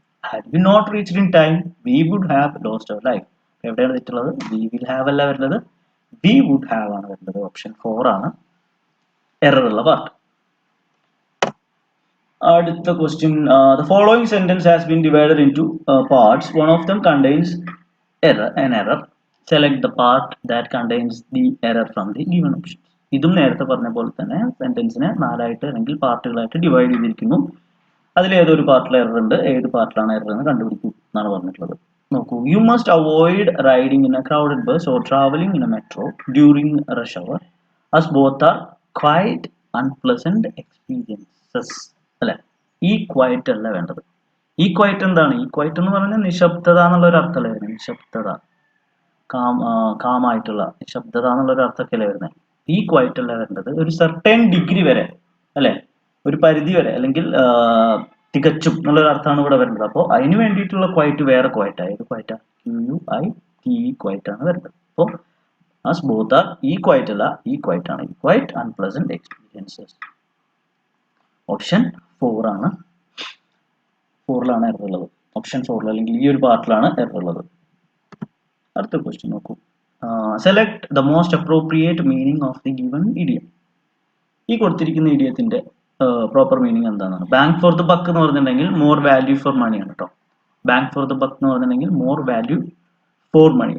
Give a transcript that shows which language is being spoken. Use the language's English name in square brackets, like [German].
[English] Had we not reached in time we would have lost our life. [Malayalam] എവിടെയാണ് തെറ്റുള്ളത്? We will have അല്ല വരുന്നത്, we would have ആണ് വരുന്നത്. Option 4 ആണ് error ഉള്ള പാർട്ട്. [English] അടുത്ത question. The following sentence has been divided into parts. One of them contains an error. Select the part that contains the error from the given options. [Malayalam] ഇതും നേരത്തെ പറഞ്ഞ പോലെ തന്നെ സെന്റൻസിനെ 4 ആയിട്ട് അല്ലെങ്കിൽ പാർട്ടുകളായിട്ട് ഡിവൈഡ് ചെയ്തിരിക്കുന്നു. അതിലേതൊരു പാർട്ടിൽ എറർ ഉണ്ട്, ഏത് പാർട്ടിലാണ് എറർ എന്ന് കണ്ടുപിടിക്കൂ എന്നാണ് പറഞ്ഞിട്ടുള്ളത്. [English] നോക്കൂ, you must avoid riding in a crowded bus or travelling in a metro during rush hour as both are quite unpleasant experiences. [Malayalam] അല്ലെ, ഈ ക്വയറ്റ് അല്ല വേണ്ടത്. ഈ ക്വയറ്റ് എന്താണ്? ഈ ക്വയറ്റ് എന്ന് പറഞ്ഞാൽ നിശബ്ദത എന്നുള്ള ഒരു അർത്ഥമല്ലേ വരുന്നത്. നിശബ്ദത, കാമായിട്ടുള്ള നിശബ്ദത എന്നുള്ള ഒരു അർത്ഥമൊക്കെയല്ലേ വരുന്നത്. ഈ ക്വയറ്റ് അല്ല വരേണ്ടത്. ഒരു സർട്ടൻ ഡിഗ്രി വരെ അല്ലെ, ഒരു പരിധി വരെ, അല്ലെങ്കിൽ തികച്ചും എന്നുള്ളൊരു അർത്ഥമാണ് ഇവിടെ വരുന്നത്. അപ്പോൾ അതിന് വേണ്ടിയിട്ടുള്ള ക്വയറ്റ് വേറെ ക്വയറ്റ്. ഏത് ക്വയറ്റാ? QUITE ക്വയറ്റ് ആണ് വരുന്നത്. അപ്പോൾ [English] as both are [Malayalam] ഈ ക്വയറ്റ് അല്ല, ഈ ക്വയറ്റ് ആണ്. [English] quite unpleasant experiences. Option 4 ആണ് [Malayalam] 4ലാണ് എറർ ഉള്ളത്. ഓപ്ഷൻ 4 അല്ലെങ്കിൽ ഈ ഒരു പാർട്ടിലാണ് എറർ ഉള്ളത്. അടുത്ത ക്വസ്റ്റ്യൻ നോക്കൂ. [English] Select the most appropriate meaning of the given idiom. [Malayalam] ഈ കൊടുത്തിരിക്കുന്ന ഇഡിയത്തിന്റെ പ്രോപ്പർ മീനിങ് എന്താണെന്നാണ്. ബാങ്ക് ഫോർ ദ ബക്ക് എന്ന് പറഞ്ഞിട്ടുണ്ടെങ്കിൽ [English] more value for money [Malayalam] ആണ് കേട്ടോ. ബാങ്ക് ഫോർ ദ ബക്ക് എന്ന് പറഞ്ഞിട്ടുണ്ടെങ്കിൽ മോർ വാല്യൂ ഫോർ മണി.